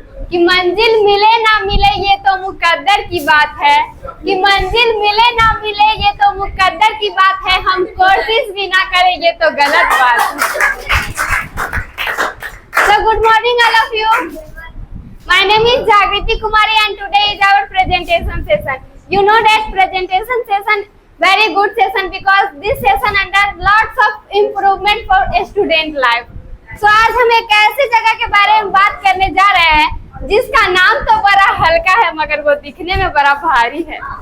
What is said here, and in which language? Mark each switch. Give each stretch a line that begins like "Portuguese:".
Hindi: कि मंजिल मिले ना मिले ये तो मुकद्दर की बात है, कि मंजिल मिले ना मिले ये तो मुकद्दर की बात है, हम कोशिश भी ना करें ये तो गलत बात है।
English: So good morning all of you. My name is Jagriti Kumari and today is our presentation session. You know that presentation session very good session because this session under lots of improvement for a student life.
Hindi: So आज हम एक ऐसी जगह के बारे में बात करने जा रहे हैं जिसका नाम तो बड़ा हल्का है मगर वो दिखने में बड़ा भारी है।